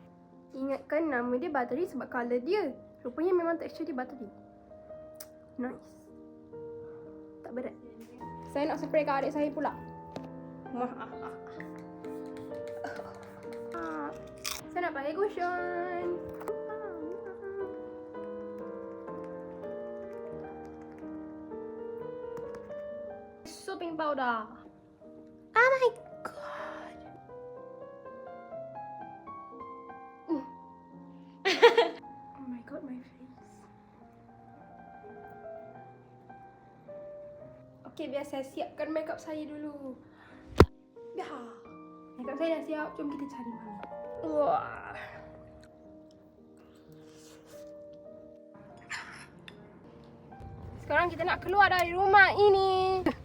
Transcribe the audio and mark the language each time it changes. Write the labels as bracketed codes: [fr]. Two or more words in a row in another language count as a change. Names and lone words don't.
[ms] Ingatkan nama dia buttery sebab colour dia. Rupanya memang tekstur dia buttery. Nice. Tak berat. Saya nak spray ke adik saya pula. Saya nak pakai cushion. [en] Soaping powder. Oh my god. Oh my god, my face. [ms] Okay, biar saya siapkan makeup saya dulu. Ya, makeup saya dah siap. Jom kita cari mami. Wah. Sekarang kita nak keluar dari rumah ini.